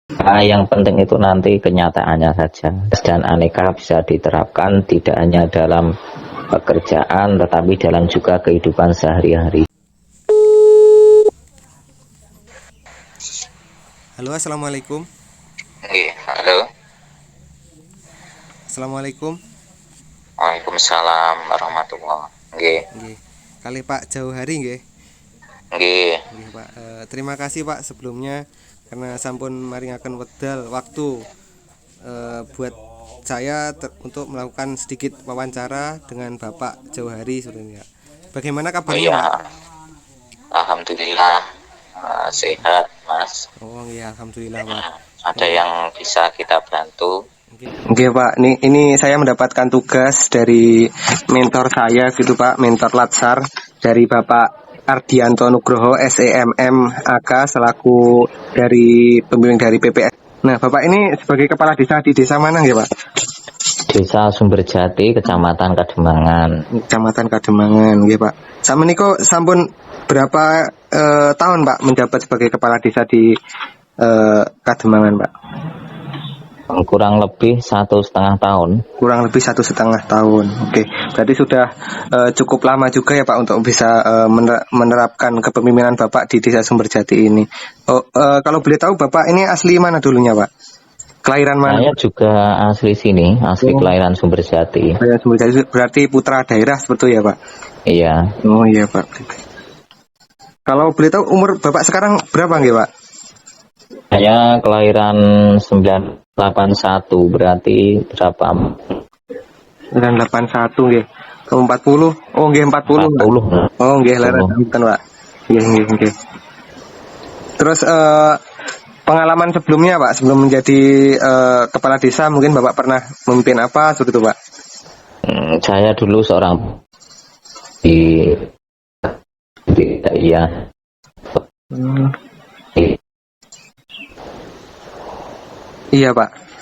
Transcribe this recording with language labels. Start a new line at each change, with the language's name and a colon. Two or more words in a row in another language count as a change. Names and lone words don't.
Indonesian: Yang penting itu nanti kenyataannya saja. Dan aneka bisa diterapkan tidak hanya dalam pekerjaan, tetapi dalam juga kehidupan sehari-hari. Halo, assalamualaikum. Nggih, halo. Assalamualaikum.
Arabic: وعليكم السلام ورحمة الله.
Indonesian: Nggih, Nggih. Kali Pak Jauhari nggih. nggih. Nggih, Pak. Terima kasih Pak sebelumnya karena
Javanese: sampun maringaken wedal
Indonesian: waktu buat saya untuk melakukan sedikit wawancara dengan Bapak Jauhari sebenarnya. Bagaimana Oh kabarnya, Pak? iya, alhamdulillah sehat, Mas. Oh, iya, alhamdulillah, Pak. Ada yang bisa kita bantu? Oke Pak, ini saya mendapatkan tugas dari mentor saya gitu Pak, mentor Latsar dari Bapak Ardianto Nugroho SEMM AK selaku dari pembimbing dari PPS. Nah Bapak ini sebagai kepala desa di desa mana ya Pak? Desa Sumberjati, Kecamatan Kademangan. Kecamatan Kademangan ya Pak. Sama
Javanese: niko sampun
Indonesian: berapa tahun Pak menjabat sebagai kepala desa di Kademangan Pak? Kurang lebih 1,5 tahun. Kurang lebih 1,5 tahun. Oke, berarti sudah cukup lama juga ya Pak untuk bisa menerapkan kepemimpinan Bapak di Desa Sumberjati ini. Kalau boleh tahu Bapak ini asli mana dulunya Pak? Kelahiran mana? Saya juga asli sini, asli kelahiran Sumberjati. Kelahiran Sumberjati berarti putra daerah seperti itu ya Pak? Iya, Oh iya Pak. Kalau boleh tahu umur Bapak sekarang berapa nggih Pak? saya kelahiran 981, berarti berapa? 981 nggih. 40. Oh nggih 40. 40.
Javanese: Oh nggih leres kan Pak. Nggih nggih nggih.
Indonesian: Terus pengalaman sebelumnya Pak, sebelum menjadi kepala desa mungkin Bapak pernah memimpin apa seperti itu Pak? Saya dulu seorang iya. Iya Pak.